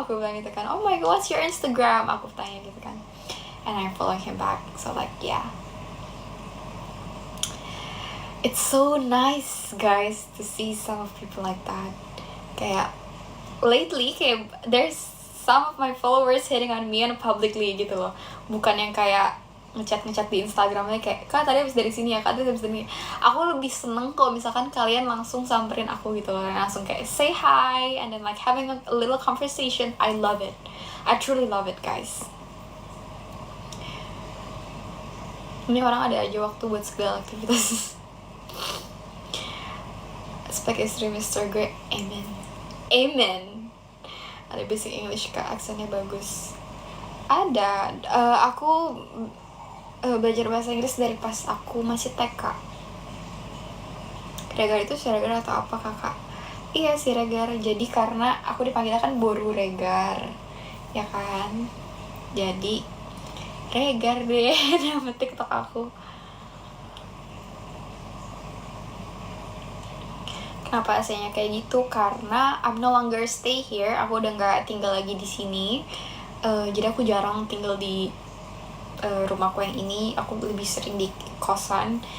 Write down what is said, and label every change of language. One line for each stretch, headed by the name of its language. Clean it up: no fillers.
Indonesian: Aku bilang gitu kan.
English: Oh my god, what's your Instagram?
Indonesian: Aku tanya gitu kan.
English: And I follow him back. So like, yeah. It's so nice, guys, to see some of people like that. Kayak, lately, kayak, there's some of my followers hitting on me and publicly gitu loh.
Indonesian: Bukan yang kayak ngechat di Instagramnya kayak, kak tadi habis dari sini ya, kak tadi habis dari sini. Aku lebih seneng kalau misalkan kalian langsung samperin aku gitu loh, langsung kayak
English: say hi and then like having a little conversation. I love it. I truly love it, guys.
Indonesian: Ini orang ada aja waktu buat segala aktivitas. Spek istri Mr. Grey. Amen. Amen. Ada basic English kak, aksennya bagus. Ada. Aku belajar bahasa Inggris dari pas aku masih TK. Regar itu Siregar atau apa kakak? Iya Siregar. Jadi karena aku dipanggilnya kan Boru Regar, ya kan? Jadi Regar deh nama TikTok aku. Kenapa aslinya kayak gitu?
English: Karena I'm no longer stay here.
Indonesian: Aku udah nggak tinggal lagi di sini. Jadi aku jarang tinggal di rumahku yang ini. Aku lebih sering di kosan.